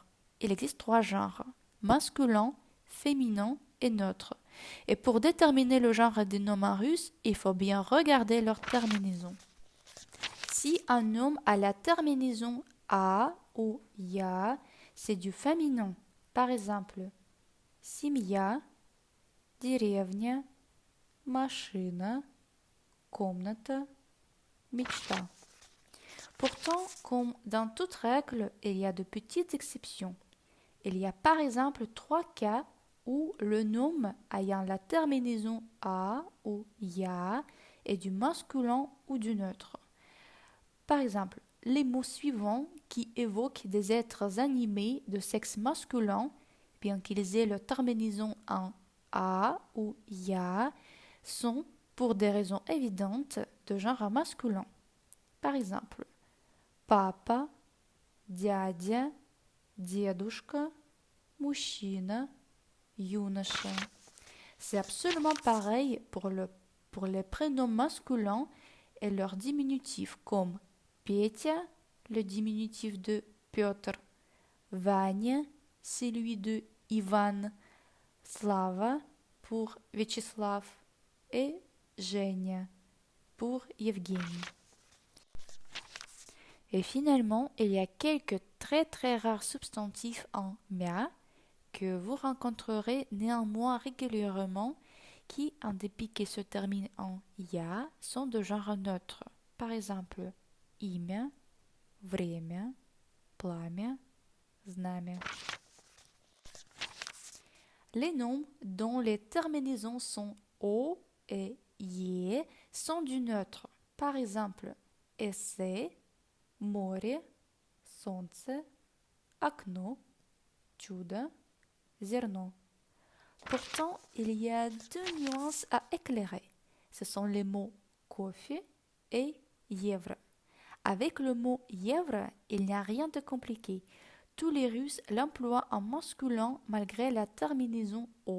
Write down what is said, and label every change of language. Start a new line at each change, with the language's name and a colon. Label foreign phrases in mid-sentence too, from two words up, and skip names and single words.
French: Il existe trois genres, masculin, féminin et neutre. Et pour déterminer le genre des noms en russe, il faut bien regarder leur terminaison. Si un nom a la terminaison a ou ya, c'est du féminin. Par exemple,
Russian: семья, деревня, машина, комната, мечта.
French: Pourtant, comme dans toute règle, il y a de petites exceptions. Il y a par exemple trois cas où le nom ayant la terminaison a ou ya est du masculin ou du neutre. Par exemple, les mots suivants qui évoquent des êtres animés de sexe masculin, bien qu'ils aient leur terminaison en a ou ya, sont, pour des raisons évidentes, de genre masculin. Par exemple,
Russian: папа, дядя, дедушка, мужчина, юноша.
French: C'est absolument pareil pour les prénoms masculins et leurs diminutifs comme Petya, le diminutif de Piotr, Vanya, celui de Ivan, Slava pour Vyacheslav et Женя pour Evgeny. Et finalement, il y a quelques très rares substantifs en mia que vous rencontrerez néanmoins régulièrement qui, en dépit qu'ils se terminent en ya, sont de genre neutre. Par exemple,
Russian: имя, время, пламя, знамя.
French: Les noms dont les terminaisons sont o et ye sont du neutre. Par exemple, essai,
Russian: море, солнце, окно, чудо, зерно.
French: Pourtant, il y a deux nuances à éclairer. Ce sont les mots кофе et евро. Avec le mot евро, il n'y a rien de compliqué. Tous les Russes l'emploient en masculin malgré la terminaison o.